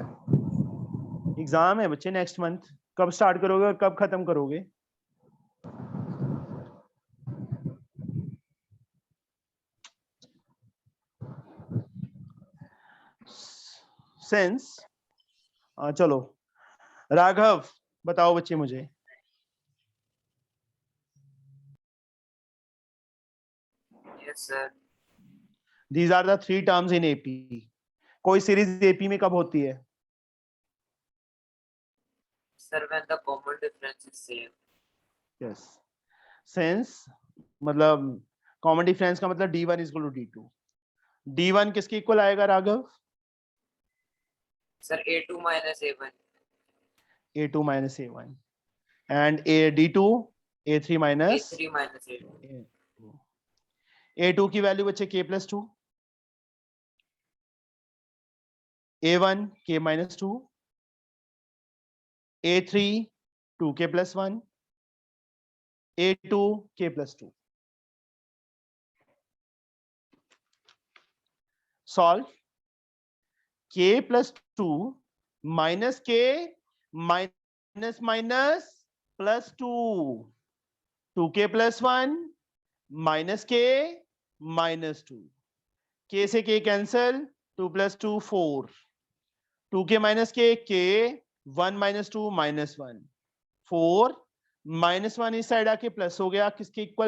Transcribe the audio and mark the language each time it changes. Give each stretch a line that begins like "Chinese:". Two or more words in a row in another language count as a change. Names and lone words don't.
Hindi: एग्जाम है बच्चे
English: next month,
Hindi: कब स्टार्ट करोगे और कब खत्म करोगे? सेंस, चलो राघव बताओ बच्चे मुझे।
English: Yes, sir. These are the 3 terms in AP.
Hindi: कोई सीरीज AP में कब होती है?
English: Sir, when the common difference is same. yes, sense मतलब common difference
Hindi: का मतलब
English: D1 is equal to D2.
Hindi: D1 किसके इक्वल आएगा राघव?
English: Sir, A2 minus A1. A2 minus A1 and D2 A3 minus A3 minus A2.
Hindi: A2 की वैल्यू बच्चे k +2, A1 k -2, A3 2k +1, A2 k +2।
English: solve, k +2 minus k minus minus +2, 2k +1 minus k -2, k से k cancel, 2 + 2 4, 2k minus k k, 1 - 2 -1, 4 -1
Hindi: इस साइड आके प्लस हो गया, किसके इक्वल?